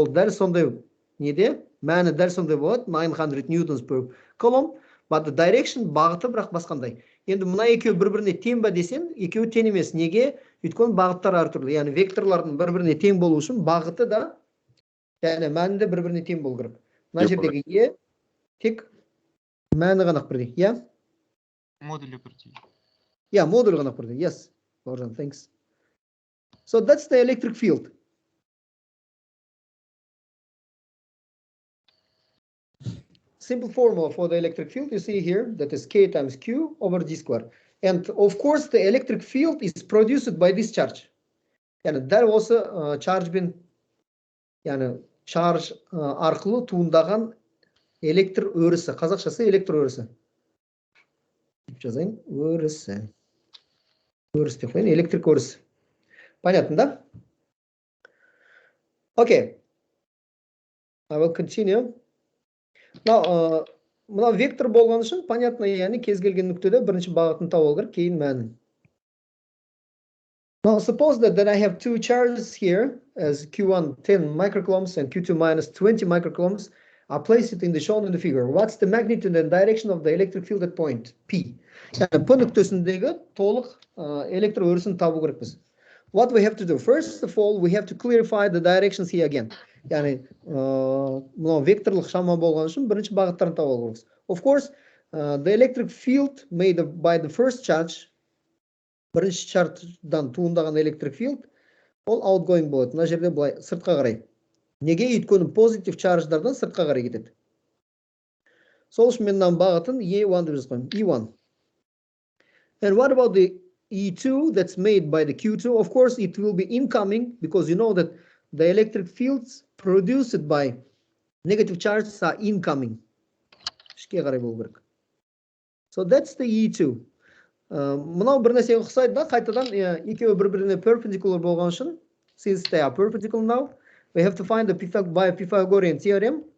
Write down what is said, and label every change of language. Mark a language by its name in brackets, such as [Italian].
[Kazakh] Ол дәл сондай неде, мәні дәл сондай болады, [English] 900 newtons per coulomb, but the direction, [Kazakh] бағыты бірақ басқандай. Енді мына екеуі бір-біріне тең ба десең, екеуі тең емес. Неге? Өйткені бағыттар әртүрлі. Яғни векторлардың бір-біріне тең болу үшін бағыты да, яғни мәні де бір-біріне тең болу керек. Мына жердегі Е тек мәні ғана бірдей, иә? Модулі бірдей. [English] Yeah, [Kazakh] module ғана бірдей. [English] Yes, Borjan, thanks. So that's the electric field. simple formula for the electric field you see here, that is K times Q over D square. And of course, the electric field is produced by this charge. [Kazakh] Yani дәл осы charge'бен, yani charge арқылы туындаған электр өрісі, қазақшасы электр өрісі. Жазайын, өрісі. Өріс деп қояйын, электрик өрісі. [Russian] Понятно, да? [English] Okay. I will continue. [Kazakh] Now, мына вектор болған үшін, [Russian] понятно, [Kazakh] яғни кез келген нүктеде бірінші бағытын табу керек, кейін мәнін. [English] Now, suppose that I have two charges here as Q1 10 microcoulombs and Q2 minus 20 microcoulombs. I place it in the shown in the figure. What's the magnitude and direction of the electric field at point P? [Kazakh] Yani P нүктесіндегі толық электр өрісін табу керекпіз. [English] What we have to do? First of all, we have to clarify the directions here again. [Kazakh] Yani мынау векторлық шама болған үшін бірінші бағыттарын табу керекпіз. [English] Of course, the electric field made by the first charge, [Kazakh] бірінші чардждан туындаған electric field, ол outgoing болады. Мына жерде былай сыртқа қарай. Неге? Өйткені positive charge'дардан сыртқа қарай кетеді. Сол үшін мен мына бағытын E1 деп жазып қоямын. E1. [English] And what about the E2 that's made by the Q2? Of course, it will be incoming because you know that the electric fields produced by negative charges are incoming. So that's the E2. [Kazakh] Мынау бір нәрсеге ұқсайды да, қайтадан екеуі бір-біріне perpendicular болған үшін, [English] since they are perpendicular now, we have to find the by Pythagorean theorem.